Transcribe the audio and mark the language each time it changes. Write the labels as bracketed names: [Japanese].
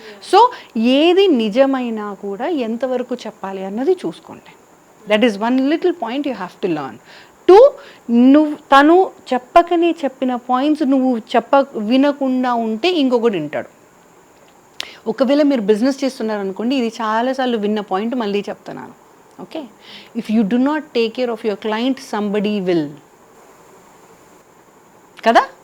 [Telugu] So ఏది నిజమైనా కూడా ఎంతవరకు చెప్పాలి అన్నది చూసుకోండి. [English] That is 1 little point you have to learn. [Telugu] 2, తను చెప్పకనే చెప్పిన పాయింట్స్ నువ్వు వినకుండా ఉంటే ఇంకొకటి వింటాడు. ఒకవేళ మీరు బిజినెస్ చేస్తున్నారనుకోండి, ఇది చాలాసార్లు విన్న పాయింట్ మళ్ళీ చెప్తున్నాను. [English] Okay, if you do not take care of your client somebody will, కదా.